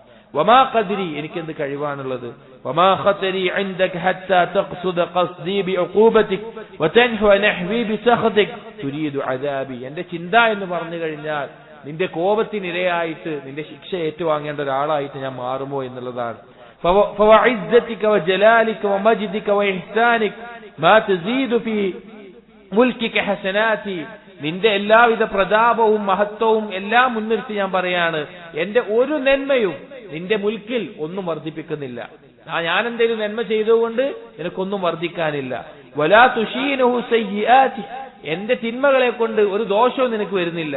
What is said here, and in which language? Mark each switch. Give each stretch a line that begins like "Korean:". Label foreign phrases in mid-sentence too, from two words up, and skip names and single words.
Arabic: وما قدري
Malayalam: എനിക്കെന്ത് കഴിവാണുള്ളത്,
Arabic: وما خطري عندك حتى تقصد قصدي بعقوبتك وتنحو نحوي بسخطك تريد عذابي.
Malayalam: എന്റെ ചിന്ത എന്ന് പറഞ്ഞു കഴിഞ്ഞാൽ നിന്റെ കോപത്തിനിരയായിട്ട് നിന്റെ ശിക്ഷ ഏറ്റുവാങ്ങേണ്ട ഒരാളായിട്ട് ഞാൻ മാറുമോ എന്നുള്ളതാണ്.
Arabic: فوعزتك وجلالك ومجدك وإحسانك ما تزيد في ملكك حسناتي.
Malayalam: നിന്റെ എല്ലാവിധ പ്രതാപവും മഹത്വവും എല്ലാം മുൻനിർത്തി ഞാൻ പറയാണ്, എന്റെ ഒരു നന്മയും നിന്റെ മുൽക്കിൽ ഒന്നും വർദ്ധിപ്പിക്കുന്നില്ല. ഞാൻ എന്തെങ്കിലും നന്മ ചെയ്തുകൊണ്ട് നിനക്കൊന്നും വർദ്ധിക്കാനില്ല.
Arabic: ولا تشينه سيئاتي,
Malayalam: എന്റെ തിന്മകളെ കൊണ്ട് ഒരു ദോഷവും നിനക്ക് വരുന്നില്ല.